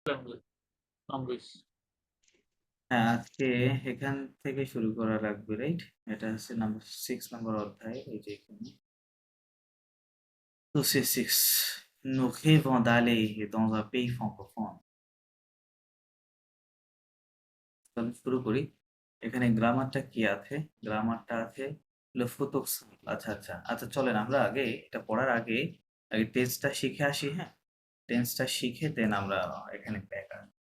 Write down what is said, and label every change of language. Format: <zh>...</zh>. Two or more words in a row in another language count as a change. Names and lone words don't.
<en>language. Language.</en> <bn>হ্যাঁ, আজকে এখান থেকে শুরু করা লাগবে, রাইট? এটা হচ্ছে নাম্বার 6 নম্বর অধ্যায়। এই যে এখানে তো</bn> <fr>c'est 6 nous rêvons d'aller dans un pays francophone।</fr> <bn>তো আমি শুরু করি। এখানে গ্রামারটা কি আছে? গ্রামারটা আছে হলো</bn> <fr>futur simple.</fr> <bn>আচ্ছা, আচ্ছা। আচ্ছা চলেন আমরা আগে এটা পড়ার আগে টেন্সটা শিখে আসি, হ্যাঁ? টেন্সটা শিখে দেন আমরা এখানে ব্যাকরণ।</bn>